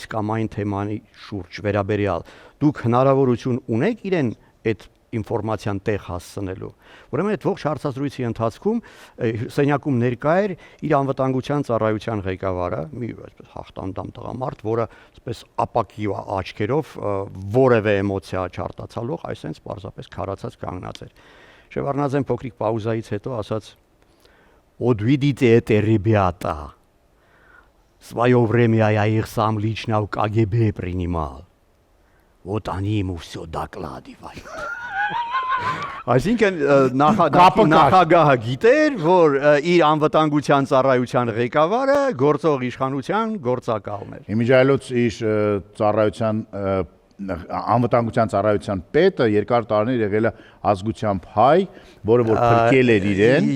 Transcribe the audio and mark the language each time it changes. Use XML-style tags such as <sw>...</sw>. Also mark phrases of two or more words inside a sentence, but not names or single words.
<hy>կամ այն թեմայի շուրջ վերաբերյալ, դուք հնարավորություն ունեք իրեն այդ ինֆորմացիան տեղ հասցնելու։ Ուրեմն այդ ողջ հարցազրույցի ընթացքում սենյակում ներկա էր իր անվտանգության ծառայության ղեկավարը, մի այսպես հաղթանդամ տղամարդ, որը այսպես ապակի աչքերով որևէ էմոցիա չարտացալող, այսպես պարզապես քարացած կանգնած էր։ Շևարդնաձեն փոքրիկ պաուզայից հետո ասաց.</hy> <ru>«Вот видите это, ребята. В свое время я их сам лично в КГБ принимал. Вот они ему все докладывают».</ru> <hy>Այսինքն նախագահը գիտեր, որ իր անվտանգության ծառայության ղեկավարը գործող իշխանության գործակալն էր։ Իմիջայլոց իր ծառայության անվտանգության ծառայության պետը երկար տարիներ եղել է ազգությամբ հայ, որը որ փրկել էր իրեն։</hy>